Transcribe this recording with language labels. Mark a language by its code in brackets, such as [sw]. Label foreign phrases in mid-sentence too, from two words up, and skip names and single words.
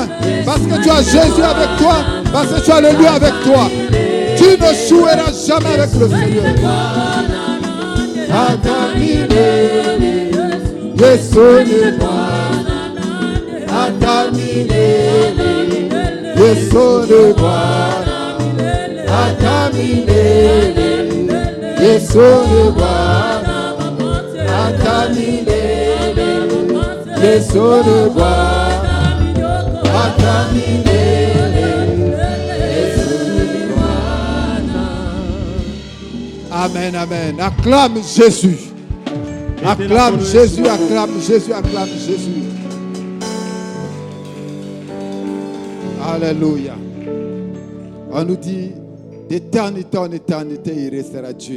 [fr] Parce que tu as Jésus avec toi, parce que tu as le lieu avec toi. Tu ne joueras jamais avec le Seigneur. [sw] Yesu de Bwana, atamilele. Yesu de Bwana, atamilele. Yesu de Bwana, atamilele. Yesu de Bwana. [fr] Amen, amen. Acclame Jésus. Acclame Jésus, acclame Jésus, acclame Jésus. Alléluia. On nous dit d'éternité en éternité, il restera Dieu.